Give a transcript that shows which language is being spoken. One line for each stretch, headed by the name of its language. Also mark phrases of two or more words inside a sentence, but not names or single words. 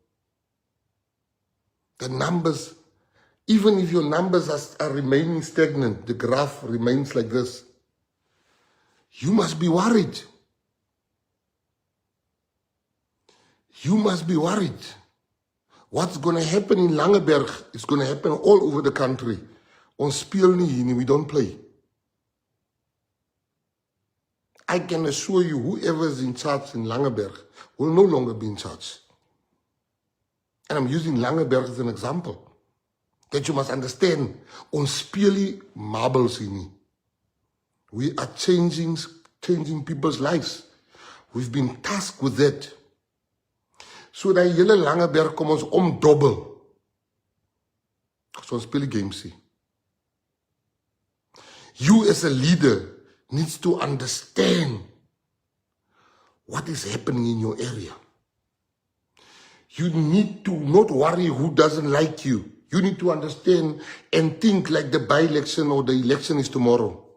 English: The numbers, even if your numbers are remaining stagnant, the graph remains like this, you must be worried. You must be worried. What's going to happen in Langeberg is going to happen all over the country.
Afrikaans: Ons speel nie hier nie,
English: we don't play. I can assure you, whoever is in charge in Langeberg will no longer be in charge. And I'm using Langeberg as an example. That you must understand,
Afrikaans: ons speel nie marbles hier nie.
English: We are changing people's lives. We've been tasked with that.
Afrikaans: So dat hele Langeberg kom ons omdobbel. So ons speel die games hier.
English: You as a leader needs to understand what is happening in your area. You need to not worry who doesn't like you. You need to understand and think like the by-election or the election is tomorrow.